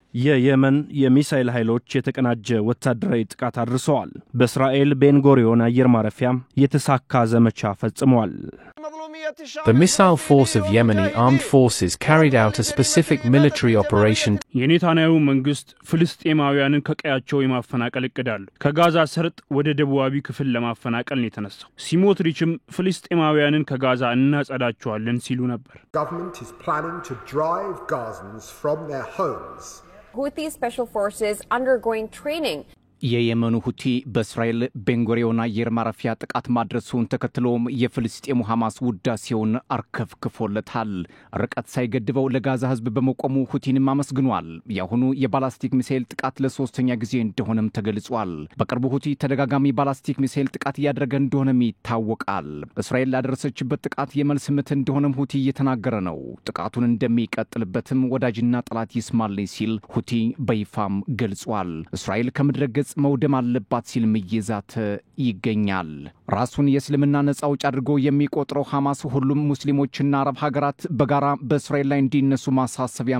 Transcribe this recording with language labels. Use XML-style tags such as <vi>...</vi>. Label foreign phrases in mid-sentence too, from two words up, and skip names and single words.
<am>የየመን የሚሳኤል ኃይሎች የተቀናጀ ወታደራዊ ጥቃት አድርሰዋል። በእስራኤል ቤንጎሪዮን አየር ማረፊያ የተሳካ ዘመቻ ፈጽመዋል።</am> <en>The missile force of Yemeni armed forces carried out a specific military operation.</en> <am>የኔታንያሁ መንግስት ፍልስጤማውያንን ከቀያቸው የማፈናቀል እቅድ አለው። ከጋዛ ሰርጥ ወደ ደቡባዊ ክፍል ለማፈናቀል ነው የተነሳው። ሲሞትሪችም ፍልስጤማውያንን ከጋዛ እናጸዳቸዋለን ሲሉ ነበር።</am> <en>Government is planning to drive Gazans from their homes. Houthi special forces undergoing training.</en> <am>የየመኑ ሁቲ በእስራኤል ቤንጎሪዮን አየር ማረፊያ ጥቃት ማድረሱን ተከትሎም የፍልስጤሙ ሐማስ ውዳሴውን አርከፍክፎለታል። ርቀት ሳይገድበው ለጋዛ ህዝብ በመቆሙ ሁቲንም አመስግኗል። ያሁኑ የባላስቲክ ሚሳኤል ጥቃት ለሶስተኛ ጊዜ እንደሆነም ተገልጿል። በቅርቡ ሁቲ ተደጋጋሚ ባላስቲክ ሚሳኤል ጥቃት ያደረገ እንደሆነም ይታወቃል። እስራኤል ላደረሰችበት ጥቃት የመልስ ምት እንደሆነም ሁቲ እየተናገረ ነው። ጥቃቱን እንደሚቀጥልበትም ወዳጅና ጠላት ይስማልኝ ሲል ሁቲ በይፋም ገልጿል። እስራኤል ከምድረ መውደም አለባት ሲል መይዛት ይገኛል። ራሱን የእስልምና ነፃ አውጪ አድርጎ የሚቆጥረው ሐማስ ሁሉም ሙስሊሞችና አረብ ሀገራት በጋራ በእስራኤል ላይ እንዲነሱ ማሳሰቢያ</am>